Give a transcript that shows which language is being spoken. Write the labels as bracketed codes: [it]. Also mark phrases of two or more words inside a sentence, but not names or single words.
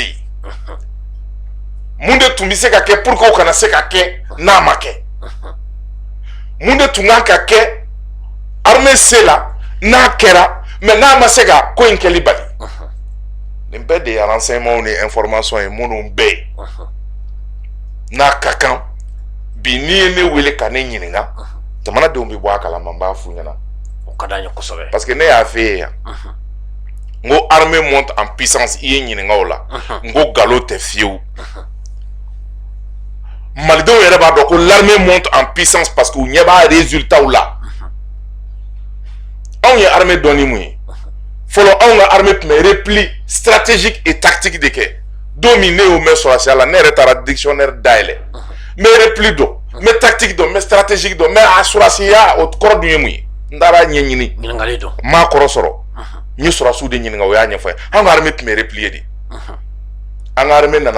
[bm] yen mun de tun bɛ se ka kɛ [fr] pour que [bm] o kana se ka kɛ n'a ma kɛ mun de tun kan ka kɛ armée se la n'a kɛra mais n'a ma se ka ko in kɛli bali nin bɛɛ de ye renseignements ni informations ye minnu bɛɛ ye n'a ka kan bi n'i ye ne wele ka ne ɲininka jamanadenw bɛ bɔ a kalama n b'a f'u ɲɛna o ka d'an ye kosɛbɛ [fr] parce que [bm] ne y'a f'e ye yan n ko [fr] armée monte en puissance [bm] i ye ɲininka o la n ko nkalon tɛ fiyewu malidenw yɛrɛ b'a dɔn ko [fr] l'armée monte en puissance parce que [bm] u ɲɛ b'a résultat la anw ye armée dɔn ni mun ye fɔlɔ anw ka armée tun bɛ [fr] repli stratégique et tactique [bm] de kɛ don min ne y'o mɛn sɔrɔsiya la ne yɛrɛ taara dictionnaire dayɛlɛ n bɛ repli dɔn n bɛ tactique dɔn n bɛ stratégique dɔn mais a sɔrɔsiya o kɔrɔ dun ye mun ye n taara ɲɛɲini ɲininkali dɔn n m'a kɔrɔ sɔrɔ n ye sɔrɔsiw de ɲininka o y'a ɲɛfɔ an ka armée tun bɛ replier de an ka armée nana